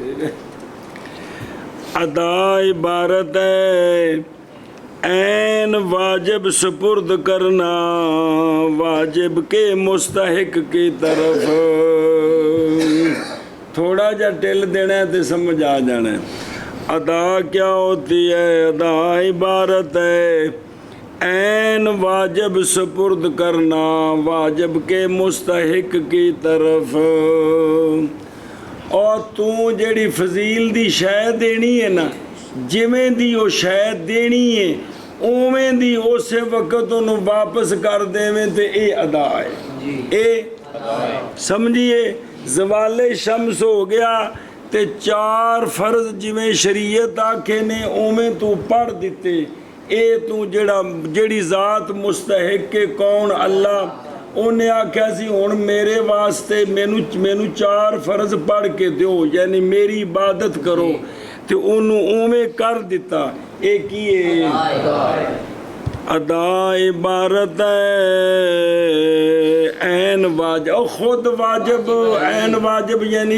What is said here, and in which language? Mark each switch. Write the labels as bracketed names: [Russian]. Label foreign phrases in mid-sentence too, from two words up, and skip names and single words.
[Urdu] ادا عبارت ہے عین واجب سپرد کرنا واجب کے مستحق کی طرف [Punjabi] تھوڑا جا ٹل دینا ہے تے سمجھ آ جانا ہے [Urdu] ادا کیا ہوتی ہے ادا عبارت ہے عین واجب سپرد کرنا واجب کے مستحق کی طرف [Punjabi] اور تو جیڑی فضیل دی شے دینی ہے نا جویں دی او شے دینی ہے اوویں دی اسے وقت انہوں واپس کر دیویں تے اے ادا ہے اے سمجھیے زوال شمس ہو گیا تے 4 فرض جویں شریعت آکھے نے اوویں تو پڑھ دیتے اے تو جیڑی ذات مستحق کے کون اللہ انہیں آکھیا سی ہن میرے واسطے مینوں 4 فرض پڑھ کے دیو یعنی میری عبادت کرو تے انہوں اوویں کر دیتا اے کی ادا عبارت عین واجب او خود واجب عین واجب یعنی